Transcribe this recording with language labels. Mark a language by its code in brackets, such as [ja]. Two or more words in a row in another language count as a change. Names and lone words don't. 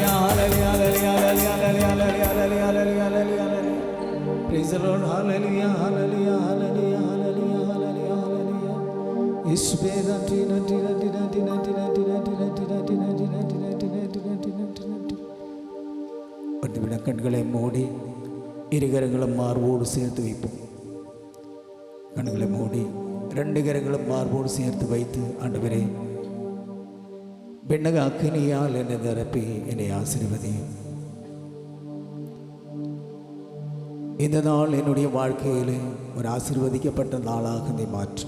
[ml] ഹല്ലേലൂയ ഹല്ലേലൂയ ഹല്ലേലൂയ ഹല്ലേലൂയ ഹല്ലേലൂയ ഹല്ലേലൂയ ഹല്ലേലൂയ [en] praise the Lord [ml] ഹല്ലേലൂയ ഹല്ലേലൂയ ഹല്ലേലൂയ ഹല്ലേലൂയ ഹല്ലേലൂയ ഹല്ലേലൂയ യേശുവേ നന്ദി നന്ദി നന്ദി നന്ദി നന്ദി നന്ദി നന്ദി നന്ദി നന്ദി നന്ദി നന്ദി നന്ദി നന്ദി നന്ദി നന്ദി നന്ദി ഒന്നുവിട കണ്ണുകളെ മൂടി ഇരുകരങ്ങളും മാർബോട് ചേർത്ത് வைப்போம். [ta] கண்களை மூடி 2 கரங்களும் மார்போடு சேர்த்து வைத்து ஆண்டவரே பெண்ணக அக்கினியால் என்னை நிரப்பி என்னை ஆசீர்வதியும். இந்த நாள் என்னுடைய வாழ்க்கையில் ஒரு ஆசீர்வதிக்கப்பட்ட நாளாக நீ மாற்றும்.